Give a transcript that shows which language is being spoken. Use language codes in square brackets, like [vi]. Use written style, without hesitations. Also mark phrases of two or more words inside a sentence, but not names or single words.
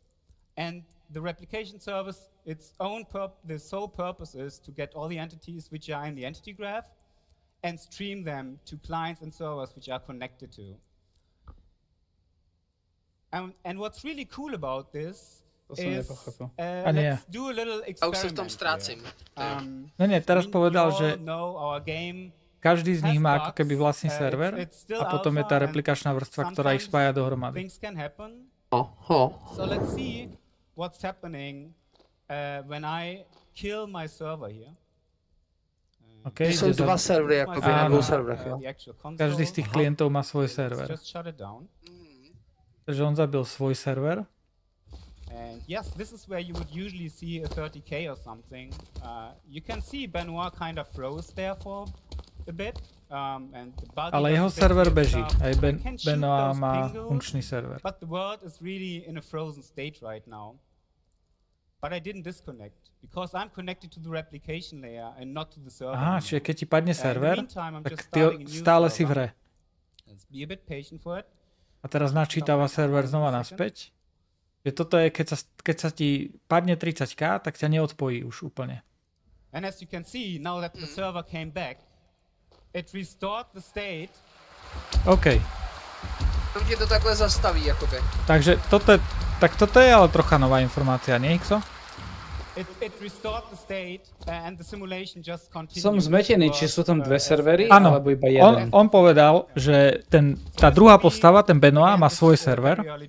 [en] And the replication service, the sole purpose is to get all the entities which are in the entity graph and stream them to clients and servers which are connected to. And what's really cool about this is, let's do a little experiment here. [sk] Teraz povedal, že každý z nich má ako keby vlastný server a potom je tá replikačná vrstva, ktorá ich spája dohromady. [en] So let's see what's happening when I kill my server here. Okay, [sk] sú dva servery, akoby na dvou serverách. Každý z tých klientov má svoj server. Takže on zabil svoj server. [en] And yes, this is where you would usually see a 30k or something. You can see Benoit kind of froze there for a bit. [sk] Ale jeho server beží. Aj Benoit má funkčný server. [en] But the world is really in a frozen state right now. But I didn't disconnect because I'm connected to the replication layer and not to the server. [sk] Aha, čiže keď ti padne server, tak ty stále si v hre. [en] Let's be a bit patient for it. [sk] A teraz načítava server znova naspäť. Že toto je, keď sa ti padne 30k, tak ťa neodpojí už úplne. [en] And as you can see, now that the server came back, it restored the state. OK. [cs] To ti to takhle zastaví, akoby. [sk] Takže toto je ale trocha nová informácia, nie, Xo? Som zmetený, či sú tam dve servery, alebo iba jeden. On povedal, že tá druhá postava, ten Benoit, má svoj server.